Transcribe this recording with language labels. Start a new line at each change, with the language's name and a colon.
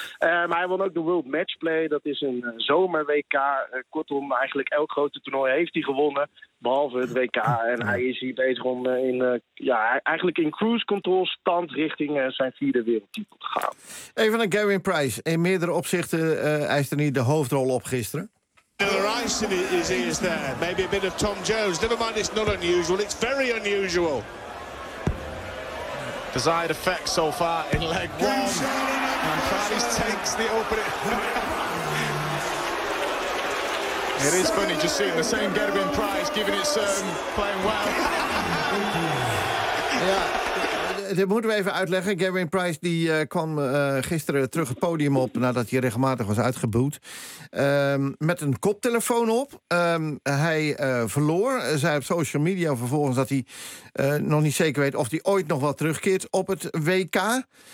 Dutch: Maar hij won ook de World Matchplay, dat is een zomer-WK. Kortom, eigenlijk elk grote toernooi heeft hij gewonnen, behalve het WK. En hij is hier bezig om eigenlijk in cruise control stand richting zijn 4e wereldtitel te gaan. Even naar Gavin Price. In meerdere opzichten eist hij de hoofdrol op gisteren.
English: Miller Ice in his ears there, maybe a bit of Tom Jones, never mind, it's not unusual, it's very unusual. Desired effect so far in leg one, and Price takes the opening. It is funny just seeing the same Gerben Price giving it some, playing well. Yeah.
Dutch: Dit moeten we even uitleggen. Gavin Price die kwam gisteren terug het podium op nadat hij regelmatig was uitgeboet. Met een koptelefoon op. Hij verloor. Zei op social media vervolgens dat hij nog niet zeker weet of hij ooit nog wel terugkeert op het WK.